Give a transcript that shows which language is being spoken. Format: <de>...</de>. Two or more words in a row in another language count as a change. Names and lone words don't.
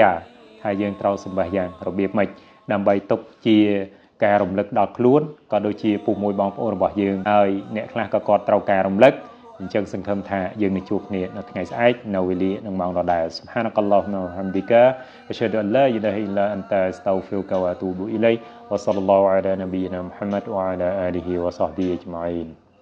<km>យ៉ាហើយយើងត្រូវសម្បះយ៉ាងរបៀបម៉េចដើម្បីទុកជាការរំលឹកដល់ខ្លួនក៏ដូចជាពុះមួយបងប្អូនរបស់យើងហើយអ្នកខ្លះក៏គាត់ត្រូវការរំលឹកអញ្ចឹងសង្ឃឹមថាយើងនឹងជួបគ្នានៅថ្ងៃស្អែកនៅវេលានឹងម៉ោងដដែល</km> <ar>سبحانك اللهم وبحمدك أشهد أن لا إله إلا أنت أستغفرك وأتوب إليك وصلى الله على نبينا محمد وعلى آله وصحبه أجمعين</ar>